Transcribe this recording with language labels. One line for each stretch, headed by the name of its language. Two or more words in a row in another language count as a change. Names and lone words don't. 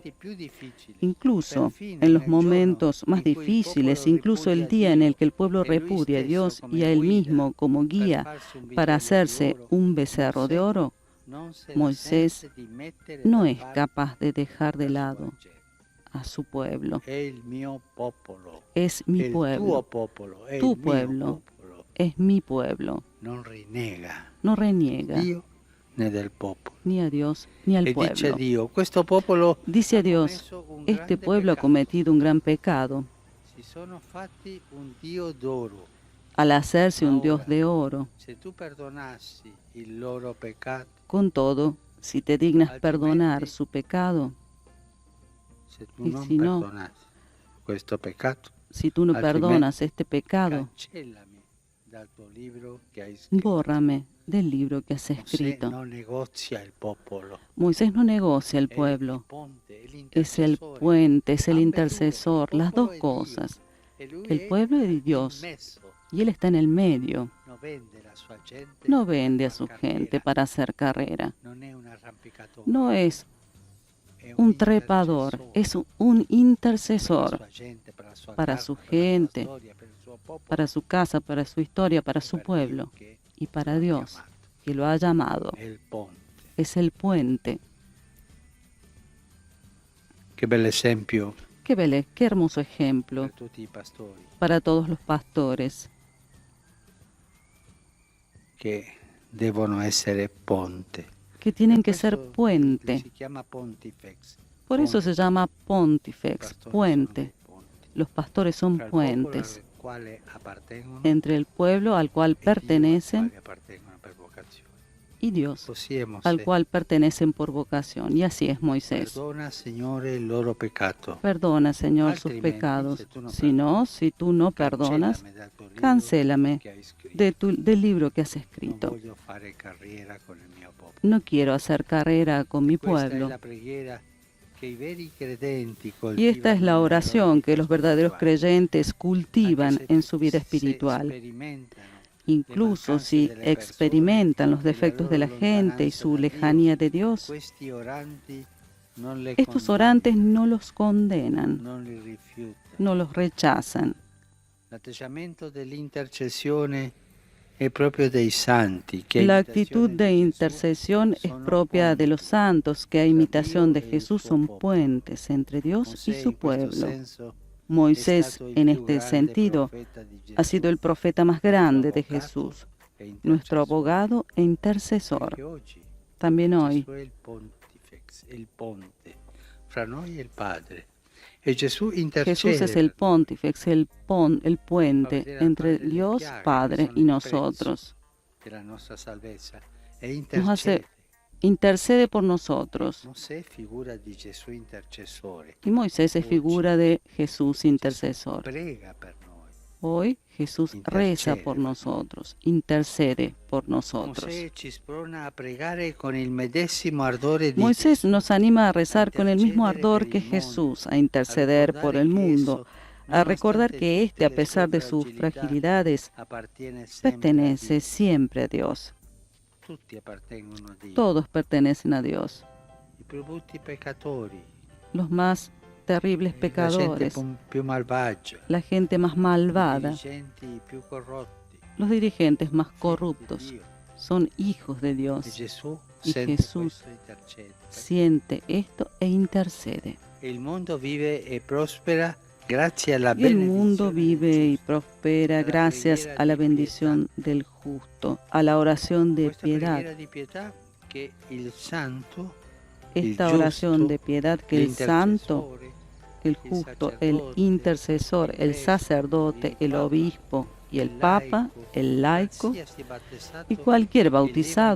Spanish: Incluso en los momentos más difíciles, incluso el día en el que el pueblo repudia a Dios y a él mismo como guía para hacerse un becerro de oro, Moisés no es capaz de dejar de lado a su pueblo. Es mi pueblo, tu pueblo, es mi pueblo.
Italian: Non rinnega
Spanish: No reniega
Italian: Dio né del popolo.
Spanish: ni a Dios ni al
Italian: E dice a
Spanish: pueblo.
Italian: Dio, questo popolo
Spanish: Dice a Dios, este pueblo ha cometido un gran pecado
Italian: si sono fatti un Dio d'oro.
Spanish: al hacerse un Dios de oro.
Italian: Se tu perdonassi il loro peccato,
Spanish: Con todo, si te dignas perdonar su pecado,
Italian: se tu
Spanish: y
Italian: non
Spanish: si no,
Italian: perdonassi questo peccato,
Spanish: si tú no perdonas este pecado,
Italian: cancellami dal tuo libro che hai scritto.
Spanish: bórrame del libro que has
Italian: Mosè
Spanish: escrito.
Italian: non negozia il popolo.
Spanish: Moisés no negocia el pueblo, es el puente, es el intercesor, las dos cosas. El pueblo es de Dios y Él está en el medio. No vende a su gente para hacer carrera. No es un trepador, es un intercesor para su gente, para su casa, para su historia, para su pueblo y para Dios, que lo ha llamado. Es el puente.
Italian: Che bel esempio
Spanish: Qué hermoso ejemplo
Italian: per tutti i pastori
Spanish: para todos los pastores,
Italian: che devono essere ponte.
Spanish: que tienen que ser puente.
Italian: Si chiama pontifex.
Spanish: Por eso se llama pontifex, puente. Los pastores son puentes
Italian: Quale appartengono
Spanish: entre el pueblo al cual pertenecen
Italian: appartengono per vocazione.
Spanish: y Dios,
Italian: Così è
Spanish: al
Italian: Mosè.
Spanish: cual pertenecen por vocación. Y así es Moisés.
Italian: Perdona, Signore, il loro peccato.
Spanish: Perdona, Señor, sus
Italian: Altrimenti,
Spanish: pecados. se tú no Si no, si tú no perdonas,
Italian: Cancellami dal tuo libro
Spanish: cancélame
Italian: che hai scritto.
Spanish: del libro que has
Italian: Non
Spanish: escrito.
Italian: voglio fare carriera con il mio popolo.
Spanish: No quiero hacer carrera con mi
Italian: Questa è
Spanish: pueblo.
Italian: la preghiera che i veri credenti
Spanish: Y esta es la
Italian: coltivano
Spanish: oración que los verdaderos
Italian: nella loro
Spanish: creyentes cultivan
Italian: vita. Anche
Spanish: en su vida
Italian: se
Spanish: espiritual.
Italian: sperimentano
Spanish: Incluso si experimentan los defectos de la gente y su lejanía de Dios,
Italian: questi oranti non le
Spanish: estos
Italian: condannano,
Spanish: orantes no los condenan,
Italian: non li rifiutano.
Spanish: no los rechazan.
Italian: L'atteggiamento dell'intercessione è proprio dei santi che a
Spanish: La
Italian: imitazione
Spanish: actitud de
Italian: di Gesù
Spanish: intercesión es
Italian: sono
Spanish: propia de los
Italian: ponti.
Spanish: santos que a imitación de
Italian: Dio e il
Spanish: Jesús
Italian: suo
Spanish: son
Italian: popolo.
Spanish: puentes entre Dios y
Italian: Mosè
Spanish: su
Italian: in questo
Spanish: pueblo.
Italian: senso è
Spanish: Moisés,
Italian: stato il
Spanish: en
Italian: più
Spanish: este
Italian: grande
Spanish: sentido,
Italian: profeta di Gesù,
Spanish: ha sido el profeta más grande de
Italian: avvocato
Spanish: Jesús,
Italian: e
Spanish: nuestro
Italian: intercessore.
Spanish: abogado e intercesor.
Italian: Anche oggi
Spanish: También hoy,
Italian: Gesù è il pontifex, il ponte fra noi e il Padre. E Gesù intercede
Spanish: Jesús es el
Italian: per
Spanish: pontífex, el puente entre Dios Padre y nosotros.
Italian: la nostra salvezza e
Spanish: Nos intercede. hace, intercede por nosotros.
Italian: Mosè figura di Gesù intercessore.
Spanish: Y Moisés es figura de Jesús intercesor.
Italian: Prega per noi.
Spanish: Hoy Jesús reza por nosotros, intercede por nosotros.
Italian: Mosè ci sprona a pregare con il medesimo ardore di
Spanish: Moisés nos anima a rezar con el mismo
Italian: intercedere
Spanish: ardor
Italian: per
Spanish: que
Italian: il mondo,
Spanish: Jesús, a interceder por el mundo, a recordar que éste, a pesar de sus fragilidades, pertenece siempre a Dios.
Italian: Tutti appartengono a Dio.
Spanish: Todos pertenecen a Dios.
Italian: I più brutti peccatori,
Spanish: Los más terribles
Italian: la gente
Spanish: pecadores,
Italian: più malvagia,
Spanish: la gente más
Italian: i
Spanish: malvada,
Italian: dirigenti più corrotti,
Spanish: los dirigentes más corruptos,
Italian: di Dio.
Spanish: son hijos de
Italian: E
Spanish: Dios.
Italian: Gesù
Spanish: Y
Italian: sente
Spanish: Jesús
Italian: questo e intercede.
Spanish: siente esto e intercede.
Italian: E il mondo vive e prospera grazie alla
Spanish: Y el mundo
Italian: benedizione
Spanish: vive
Italian: del
Spanish: y
Italian: giusto.
Spanish: prospera gracias a la bendición del justo, a la oración de
Italian: Questa
Spanish: piedad.
Italian: preghiera di pietà che il santo,
Spanish: Esta
Italian: il
Spanish: oración
Italian: giusto,
Spanish: de piedad que el santo,
Italian: l'intercessore,
Spanish: el justo, el intercesor, el sacerdote, el obispo y el papa, el laico
Italian: qualsiasi battezzato,
Spanish: y cualquier
Italian: eleva
Spanish: bautizado